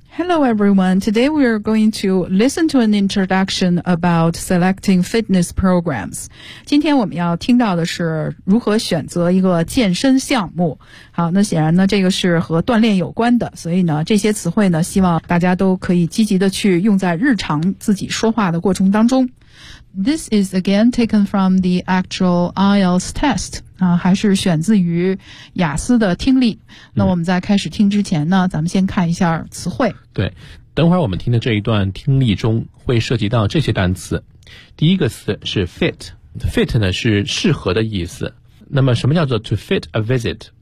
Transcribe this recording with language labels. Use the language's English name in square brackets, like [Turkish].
[English] Hello everyone, today we are going to listen to an introduction about selecting fitness programs. [Chinese] 今天我们要听到的是如何选择一个健身项目。好，那显然呢这个是和锻炼有关的，所以呢这些词汇呢希望大家都可以积极的去用在日常自己说话的过程当中。 [English] This is again taken from the actual IELTS test. [Chinese] 啊，还是选自于雅思的听力。那我们在开始听之前呢，咱们先看一下词汇。对，等会儿我们听的这一段听力中会涉及到这些单词。第一个词是 fit， fit 呢是适合的意思。那么什么叫做 [English] to fit a visit？